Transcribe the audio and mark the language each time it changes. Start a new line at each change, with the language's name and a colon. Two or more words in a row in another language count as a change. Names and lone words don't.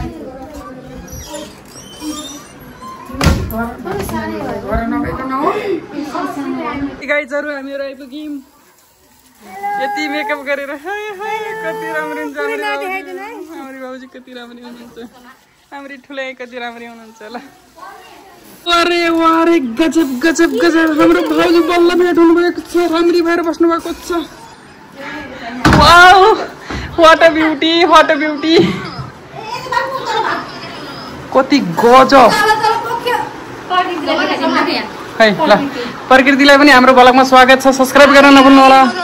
Nepali: गाइजहरू हामीहरू आइपुग्यौँ। यति मेकअप गरेर कति राम्रो हुन्छ हाम्रो बाबुजी, कति राम्रो हुनुहुन्छ। हाम्रो ठुलै कति राम्रो हुनुहुन्छ ल। अरे वारे गजब गजब गजब। हाम्रो भाउजू बल्ल भेट हुनुभएको छ, राम्री भएर बस्नु भएको छ।
English: wow what a beauty, what a beauty.
Nepali: कति गजब है। ल प्रकृतिलाई पनि हाम्रो ब्लगमा स्वागत छ। सब्स्क्राइब गर्न नभुल्नु होला।